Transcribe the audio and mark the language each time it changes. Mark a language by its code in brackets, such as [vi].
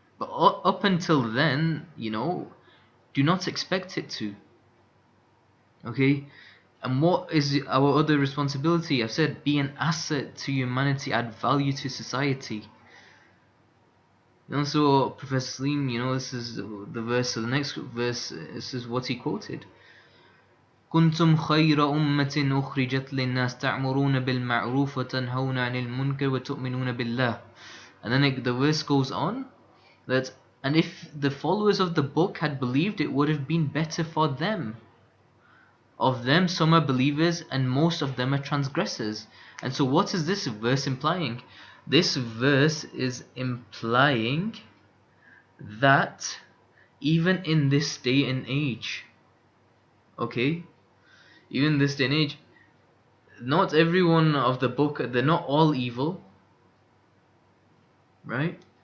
[en] But up until then, do not expect it to. Okay? And what is our other responsibility? I've said be an asset to humanity, add value to society. And also, Professor Slim, this is the verse, so the next verse, this is what he quoted. [ar] كنتم خير أمة أخرجت للناس تأمرون بالمعروف وتنهون عن المنكر وتؤمنون بالله. [en] And then the verse goes on that, and if the followers of the book had believed, it would have been better for them. Of them some are believers and most of them are transgressors. And so what is this verse implying? This verse is implying that even in this day and age, okay, even this day and age, not everyone of the book, they're not all evil, right?